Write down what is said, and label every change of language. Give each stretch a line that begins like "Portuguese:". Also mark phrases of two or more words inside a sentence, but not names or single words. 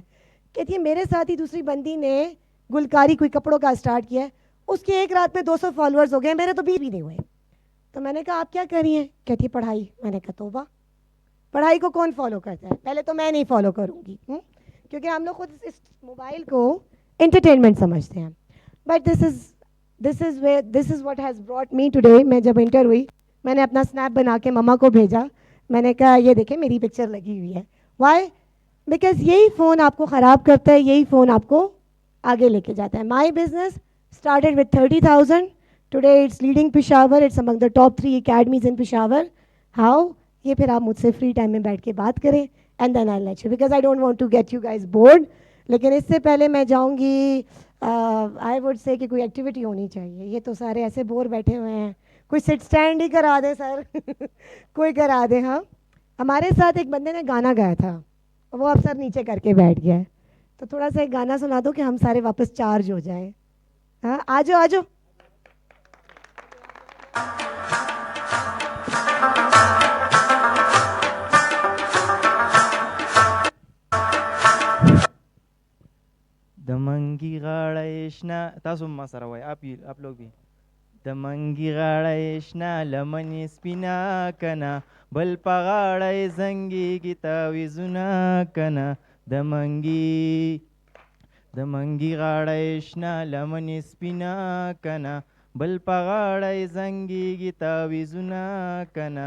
Urdu: کہتی ہے میرے ساتھ ہی دوسری بندی نے گلکاری کوئی کپڑوں کا اسٹارٹ کیا ہے, اس کے ایک رات میں 200 فالوورز ہو گئے, میرے تو 20 بھی نہیں ہوئے. تو میں نے کہا آپ کیا کر رہی ہیں؟ کہتی ہے پڑھائی. میں نے کہا توبہ, پڑھائی کو کون فالو کرتا ہے؟ پہلے تو میں نہیں فالو کروں گی, کیونکہ ہم لوگ خود اس موبائل کو انٹرٹینمنٹ سمجھتے ہیں.
English: But this is what has brought me today.
Urdu: میں جب انٹر ہوئی, میں نے اپنا اسنیپ بنا کے مما کو بھیجا. میں نے کہا یہ دیکھیں میری پکچر لگی ہوئی ہے.
English: وائی؟
Urdu: بیکاز یہی فون آپ کو خراب کرتا ہے, یہی فون آپ کو آگے لے کے جاتا ہے.
English: My business started with 30,000. Today it's leading Peshawar, it's among the top 3 academies in Peshawar. How?
Urdu: یہ پھر آپ مجھ سے
English: free time
Urdu: میں بیٹھ کے بات کریں,
English: And then I let you, because I don't want to get you guys bored.
Urdu: لیکن اس سے پہلے میں جاؤں گی,
English: I would say
Urdu: کہ کوئی ایکٹیویٹی ہونی چاہیے. یہ تو سارے ایسے بور بیٹھے ہوئے ہیں, کوئی
English: sit stand
Urdu: ہی کرا دے سر. کوئی کرا دے. ہاں, ہمارے ساتھ ایک بندے نے گانا گایا تھا, وہ اب سر نیچے کر کے بیٹھ گیا ہے. تو تھوڑا سا ایک گانا سنا دو کہ ہم سارے واپس چارج ہو جائیں. ہاں آ جاؤ, آ جاؤ.
Pashto: دمنګي غاړه شنه, تاسو ما سره وای,
Urdu: آپ لوگ بھی.
Pashto: دمنګي غاړه شنه لمنې سپینا کنه, بل په غاړه زنګي کی تعویذونه کنه. دمنګي غاړه شنه لمنې سپینا کنه, بل په غاړه زنګي کی تعویذونه کنه.